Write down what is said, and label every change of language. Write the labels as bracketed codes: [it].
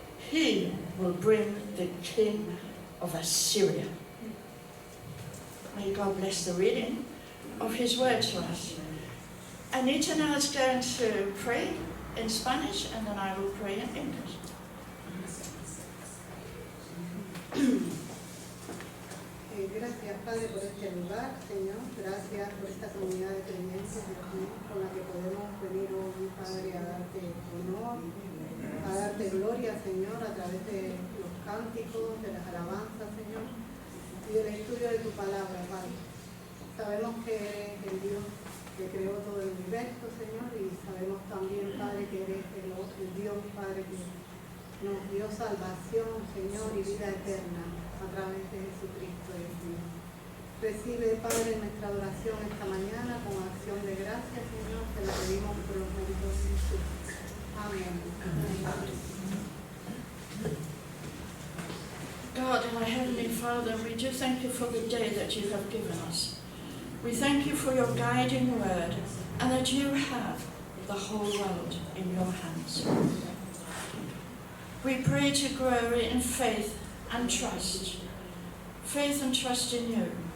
[en] He will bring the king of Assyria. May God bless the reading of his word to us. Anita now is going to pray in Spanish, and then I will pray in English. [es] Gracias, Padre, por este lugar, Señor. Gracias por esta comunidad de creyentes, Dios mío, con la que podemos venir hoy, Padre, a darte honor, a darte gloria, Señor, a través de los cánticos, de las alabanzas, Señor, y del estudio de tu palabra, Padre. Sabemos que eres el Dios que creó todo el universo, Señor, y sabemos también, Padre, que eres el Dios, Padre, que nos dio salvación, Señor, y vida eterna a través de Jesucristo, Dios mío. Recibe, Padre, nuestra adoración esta mañana con acción de gracias, Señor, te la pedimos por los méritos de Jesús. Amén. [en] God, our Heavenly Father, we do thank you for the day that you have given us. We thank you for your guiding word and that you have the whole world in your hands. We pray to grow in faith and trust in you.